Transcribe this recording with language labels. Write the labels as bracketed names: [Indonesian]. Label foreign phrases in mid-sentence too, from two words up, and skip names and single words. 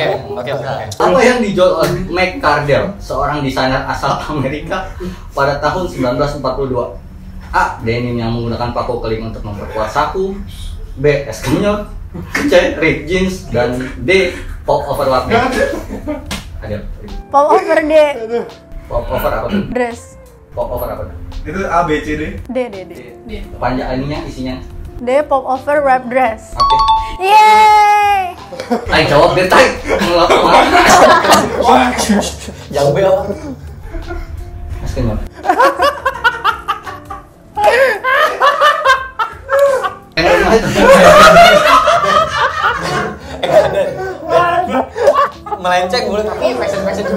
[Indonesian] Apa yang dijual oleh Mac Cardell, seorang desainer asal Amerika pada tahun 1942? A. Denim yang menggunakan paku keling untuk memperkuat saku. B. Es kenyot. C. [English] Ripped jeans. [Indonesian] Dan D. [English] Pop over [Indonesian] warna. Ada. [English] Pop over [Indonesian] D. [English] Pop over [Indonesian] apa tuh? Dress. [English] Pop over [Indonesian] apa tuh? Itu A, B, C, D. D. Panjang ininya, isinya. [English] D pop over wrap dress. [Indonesian] Oke. Yeay. Ayo jawab deh, Tai. Yang B apa? Es kenyot. Melenceng boleh tapi fashion juga.